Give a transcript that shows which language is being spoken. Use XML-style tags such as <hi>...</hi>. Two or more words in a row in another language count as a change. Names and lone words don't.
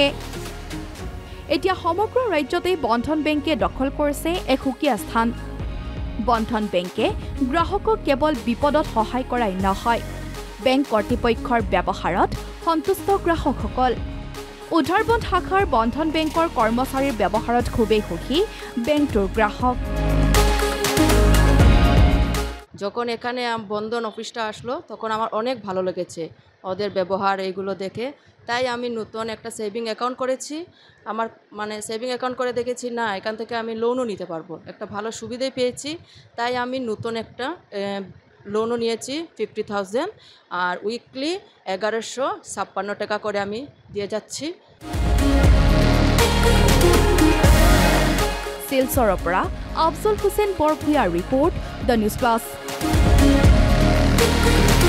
<as>এতিয়া সমগ্ৰ ৰাজ্যতেই বন্ধন বেংকে দখল কৰিছে এক সুকীয়া স্থান। বন্ধন বেংকে গ্ৰাহকক কেৱল বিপদত সহায় কৰাই নহয়, বেংক কৰ্তৃপক্ষৰ ব্যৱহাৰত সন্তুষ্ট গ্ৰাহকসকল। উধাৰবন্ধ শাখাৰ বন্ধন বেংকৰ কৰ্মচাৰীৰ ব্যৱহাৰত খুবেই সুখী বেংকটোৰ গ্ৰাহক।</as> <bn>যখন এখানে বন্ধন অফিসটা আসলো তখন আমার অনেক ভালো লেগেছে ওদের ব্যবহার, এইগুলো দেখে। তাই আমি নতুন একটা</bn> <en>saving account</en> <bn>করেছি। আমার</bn> <en>saving account</en> <bn>করে দেখেছি না, এখান থেকে আমি লোনও নিতে পারবো, একটা ভালো সুবিধাই পেয়েছি। তাই আমি নতুন একটা লোনও নিয়েছি 50,000, আর উইকলি 1156 টাকা করে আমি দিয়ে যাচ্ছি।</bn> <as>শিলচৰৰ পৰা আফজল হুছেইন বৰভূঞাৰ ৰিপৰ্ট, দ্য নিউজ প্লাছ।</as>